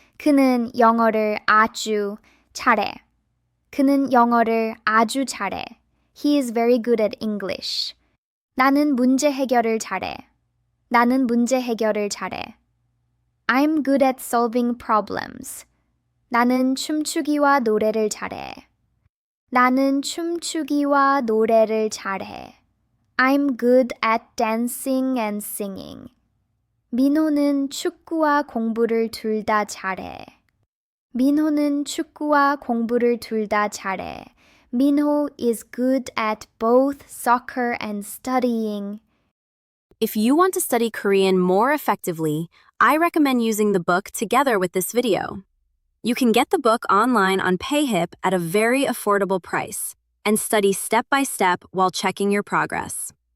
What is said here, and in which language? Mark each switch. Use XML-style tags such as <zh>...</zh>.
<ko>그는 영어를 아주 잘해. 그는 영어를 아주 잘해.</ko> <en>He is very good at English.</en> <ko>나는 문제 해결을 잘해. 나는 문제 해결을 잘해.</ko> <en>I'm good at solving problems.</en> <ko>나는 춤추기와 노래를 잘해. 나는 춤추기와 노래를 잘해.</ko> <en>I'm good at dancing and singing.</en> <ko>민호는 축구와 공부를 둘 다 잘해. 민호는 축구와 공부를 둘 다 잘해.</ko> <en>Minho is good at both soccer and studying. If you want to study Korean more effectively, I recommend using the book together with this video. You can get the book online on PayHip at a very affordable price and study step by step while checking your progress.</en>